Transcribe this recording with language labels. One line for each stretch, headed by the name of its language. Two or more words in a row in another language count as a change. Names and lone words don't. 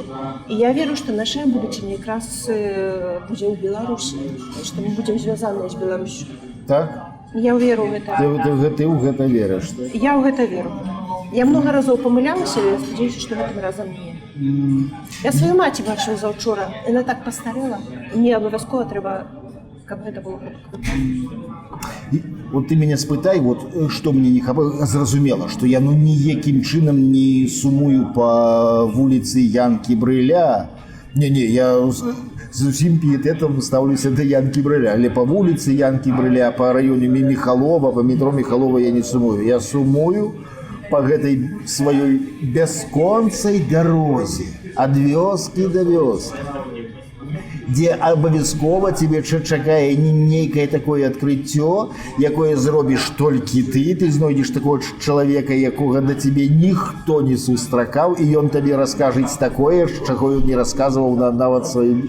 Belarusian: І я веру, што нашая будучыня якраз будзе ў Беларусі, што мы будзем звязаныя з Беларусю. Так? Я веру ў гэта. Ты ў гэта верыш? Я ў гэта веру. Я много разоў памылялася, але я спадзяюся, што гэтым разам не. Я сваю маці бачыла заўчора, яна так пастарэла, мне абавязкова трэба, каб гэта было хутка. Вот ты меня спытай,
Russian: вот что мне
Belarusian: не зразумела, что я ніякім чынам не сумую по вуліцы Янкі Брыля. Не, я з усім піетэтам ставлюся да Янкі Брыля, але по вуліцы Янкі Брыля, по раёне Михалова, по метро Михалова я не сумую. Я сумую по гэтай сваёй бясконцай дарозе, ад вёскі да вёскі, дзе абавязкова тебе чакае нейкае такое адкрыццё, якое зробіш толькі ты знойдзеш такого чалавека, якога да цябе ніхто не сустракаў, і ён табе раскажыць такое, чаго ён не расказваў нават сваім.